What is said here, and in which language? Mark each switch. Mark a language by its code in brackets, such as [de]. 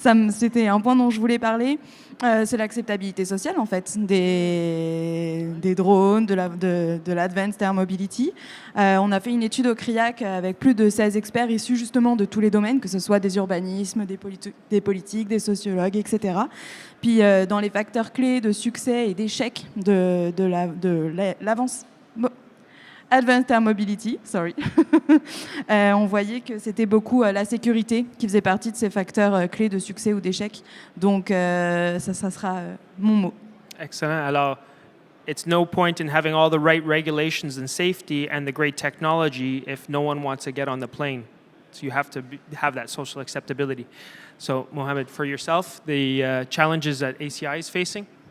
[fr] C'était un point dont je voulais parler. C'est l'acceptabilité sociale, en fait, des drones, de l'Advanced Air Mobility. On a fait une étude au CRIAC avec plus de 16 experts issus justement de tous les domaines, que ce soit des urbanismes, des politiques, des sociologues, etc. Puis dans les facteurs clés de succès et d'échec de l'avance... [en] Advanced Air Mobility, sorry. [fr] On voyait que c'était beaucoup la sécurité qui faisait partie de ces facteurs clés de succès ou d'échec. Donc, ça sera mon mot. [en] Excellent. Alors, it's no point in having all the right regulations and safety and the great technology if no one wants to get on the plane. So you have to have that social acceptability. So, Mohammed, for yourself, the challenges that ACI is facing?